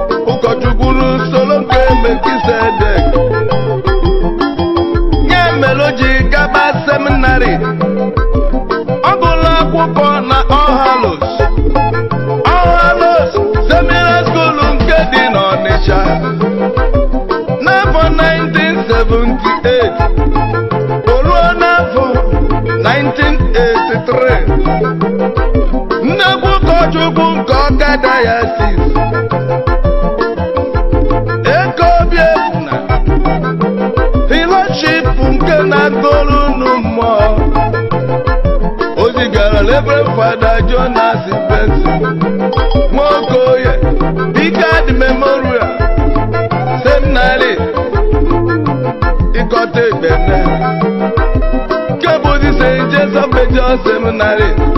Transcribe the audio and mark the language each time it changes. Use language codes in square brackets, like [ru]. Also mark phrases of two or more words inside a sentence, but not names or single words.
[ig] Ụkọchukwu n'usoro nke Melkisedek. Ya mere o ji gaba seminarị. Ọ gụrụ akwụkwọ na Ohalos, Ohalos Seminary School nke dị n'Ọnịcha. N'afọ nineteen seventy-eight, o ruo n'afọ nineteen eighty-three, nnekwu ụkọchukwu nke Ọka Diocese, Eke Obiefuna, Fellowship nke na-agụrụ unu mmụọ, o zigara Reverend Father Jonas Benson Nwokoye, Picard Memorial Seminary, Ikota Egbene, nke bụzi Saint Joseph Major Seminary,